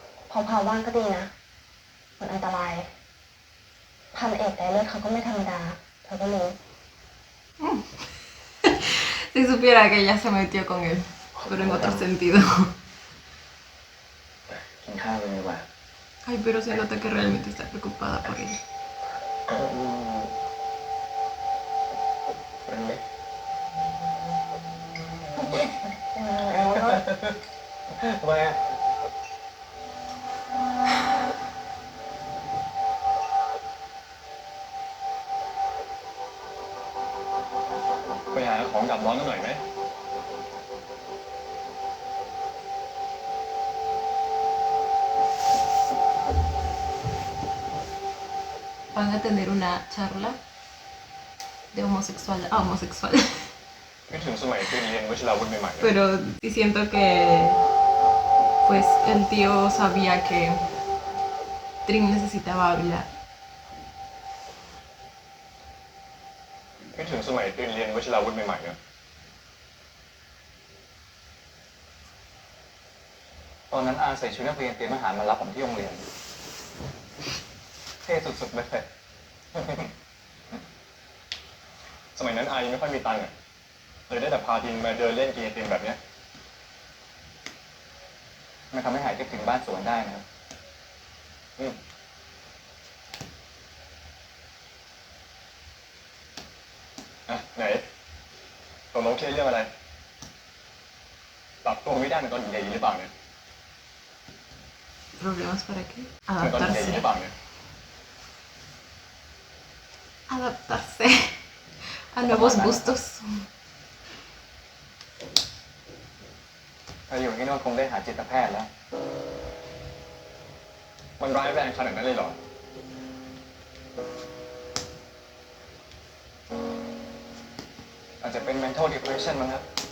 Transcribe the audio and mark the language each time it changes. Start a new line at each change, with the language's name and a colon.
Thai: พอเผาว่างก็ดีนะมันอันตรายพันเอกไดเลิศเขาก็ไม่ธรรมดาเธอก็รู้
Spanish: Si supiera que ella se metió con él, pero en otro sentido.
Thai: กินข้าวกันดีกว่า
Spanish: Ay, pero se nota que realmente está preocupada por él.
Thai: เป็นไหมทำไมอ่ะไปหาของดับร้อนกันหน่อยไหม
Spanish: Van a tener una charla de homosexual a homosexual.
Thai: นึกถึงสมัยที่เรียนวชิราวุธใหม่ๆเลย
Spanish: Pero sí siento que pues el tío sabía que Trim necesitaba hablar.
Thai: นึกถึงสมัยที่เรียนวชิราวุธใหม่ๆเลยตอนนั้นอาใส่ชุดนักเรียนเตรียมอาหารมารับผมที่โรงเรียนเท่สุดๆเลย สมัยนั้นอายังไม่ค่อยมีตังค์อ่ะเลยได้แต่พาทีมมาเดินเล่นกีฬาทีมแบบเนี้ยมันทำให้หายคิดถึงบ้านสวนได้นะครับ อ่ะไหนตกลงเครียดเรื่องอะไรปรับตัวไม่ได้เหมือนตอนอยู่ใหญ่หรือเปล่าเนี่ย
Spanish: ¿Problemas para qué?
Thai: เหมือนตอนอยู่ใหญ่หรือเปล่าเนี่ย
Spanish: Adaptarse a nuevos gustos.
Thai: ถ้าอยู่ที่โน่นคงได้หาจิตแพทย์แล้ว มันร้ายแรงขนาดนั้นเลยเหรอ อาจจะเป็น
English: mental depression
Thai: มั้งครับ